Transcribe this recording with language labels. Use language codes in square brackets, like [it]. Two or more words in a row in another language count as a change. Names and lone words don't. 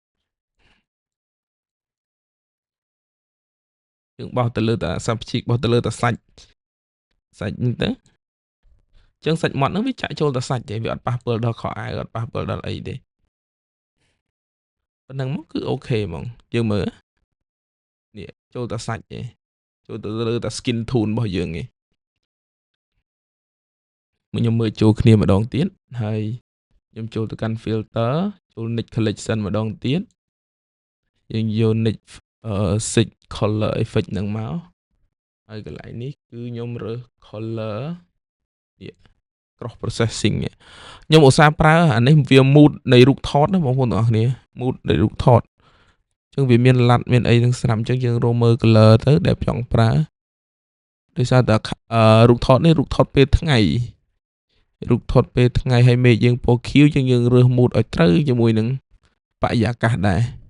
[km] យើងបោសទៅលើតែ subject បោសទៅលើតែសាច់ហ្នឹងទៅអញ្ចឹងសាច់ម៉ត់ហ្នឹងវាចាក់ចូលតែសាច់ទេវាអត់ប៉ះពាល់ដល់ខោអាវអត់ប៉ះពាល់ដល់អីទេប៉ុណ្ណឹងមកគឺអូខេហ្មងយើងមើលនេះចូលតែសាច់ទេចូលទៅលើតែ [en] skin tone [km] របស់យើងឯង ខ្ញុំមើលចូលគ្នាម្ដងទៀតហើយខ្ញុំចូលទៅកាន់ filter ចូល nick collection ម្ដងទៀតយើងយក nick six color effect ហ្នឹងមកហើយកន្លែងនេះគឺខ្ញុំរើស color នេះ [en] cross processing [km] ខ្ញុំឧស្សាហ៍ប្រើអានេះវា mood នៃរូបថតណាបងប្អូនទាំងអស់គ្នា mood នៃរូបថតអញ្ចឹងវាមានឡាត់មានអីទាំងស្រាប់អញ្ចឹងយើងរកមើល color ទៅដែលចង់ប្រើដោយសារតែរូបថតនេះរូបថតពេលថ្ងៃ ហើយមេឃយើងពណ៌ខៀវយើងរើស mood ឲ្យត្រូវជាមួយនឹងបរិយាកាសដែរ